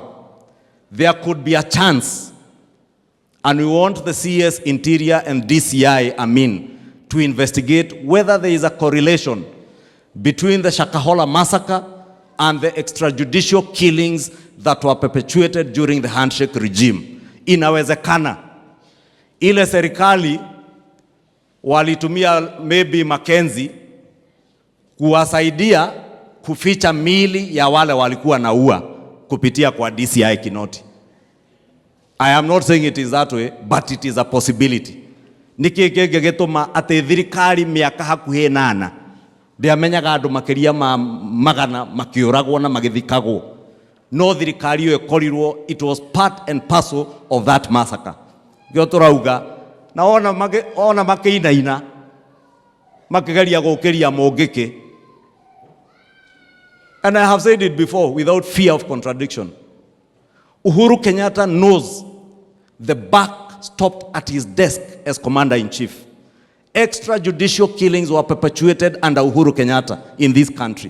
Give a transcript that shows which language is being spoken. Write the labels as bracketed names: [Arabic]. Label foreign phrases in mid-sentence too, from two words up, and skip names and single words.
[English] There could be a chance, and we want the CS Interior and DCI, to investigate whether there is a correlation between the Shakahola massacre and the extrajudicial killings that were perpetuated during the handshake regime. [Swahili] Inawezekana ile serikali walitumia maybe Mackenzie kuwasaidia kuficha mili ya wale walikuwa naua kupitia kwa DCI Kinoti. [English] I am not saying it is that way, but it is a possibility. [Kikuyu] Niki gĩgĩtũma atĩ thirikari mĩaka hakuhĩ 8 ndĩamenyaga andũ makĩria magana makĩũragwo na magĩthikagwo. No thirikari ĩyo ĩkorirwo, [English] it was part and parcel of that massacre. [Kikuyu] Gĩo tũrauga na ona makĩinaina makĩgeria gũkĩria mũngĩkĩ. [English] And I have said it before without fear of contradiction. Uhuru Kenyatta knows the buck stopped at his desk as commander-in-chief. Extrajudicial killings were perpetuated under Uhuru Kenyatta in this country.